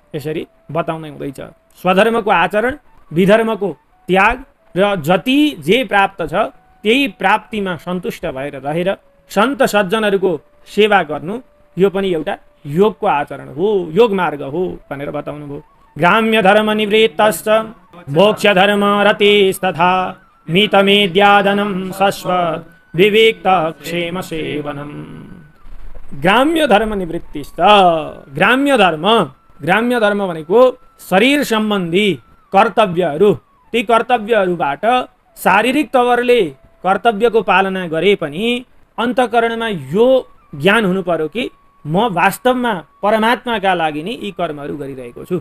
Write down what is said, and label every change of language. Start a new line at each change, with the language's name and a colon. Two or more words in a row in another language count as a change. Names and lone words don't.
Nepali: यसरी बताउनै हुँदैछ स्वधर्मको आचरण विधर्मको त्याग र जति जे प्राप्त छ त्यही प्राप्तिमा सन्तुष्ट भएर रहेर सन्त सज्जनहरूको सेवा गर्नु यो पनि एउटा योगको आचरण हो योग मार्ग हो भनेर बताउनु भयो।
Sanskrit: ग्राम्य धर्म निवृत्तश्च मोक्ष धर्म रतिस्तथा मितमेद्यादनं शश्वत विवेक्त क्षेम सेवनम। ग्राम्य धर्म निवृत्तिश्च ग्राम्य धर्म
Nepali: भनेको शरीर सम्बन्धी कर्तव्यहरू ती कर्तव्यहरूबाट शारीरिक तवरले कर्तव्यको पालना गरे पनि अन्तःकरणमा यो ज्ञान हुनु पर्यो कि म वास्तवमा परमात्माका लागि नै यी कर्महरू गरिरहेको छु।